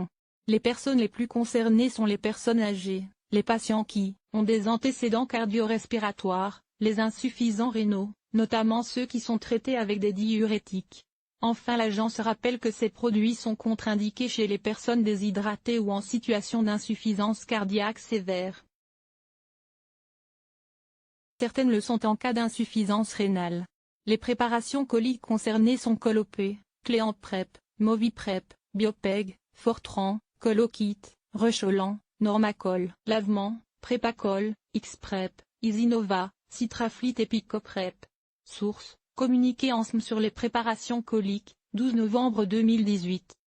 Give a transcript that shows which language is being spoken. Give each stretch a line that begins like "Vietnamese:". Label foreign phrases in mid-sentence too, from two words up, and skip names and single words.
French: Les personnes les plus concernées sont les personnes âgées, les patients qui ont des antécédents cardio-respiratoires, les insuffisants rénaux, notamment ceux qui sont traités avec des diurétiques. Enfin, l'agence rappelle que ces produits sont contre-indiqués chez les personnes déshydratées ou en situation d'insuffisance cardiaque sévère. Certaines le sont en cas d'insuffisance rénale. Les préparations coliques concernées sont Colopé, Cléamprep, Moviprep, Biopeg, Fortran, Colokit, Recholan, Normacol, Lavement, Prépacol, Xprep, Isinova, Citraflit et Picoprep. Source: communiqué ANSM sur les préparations coliques, 12 novembre 2018.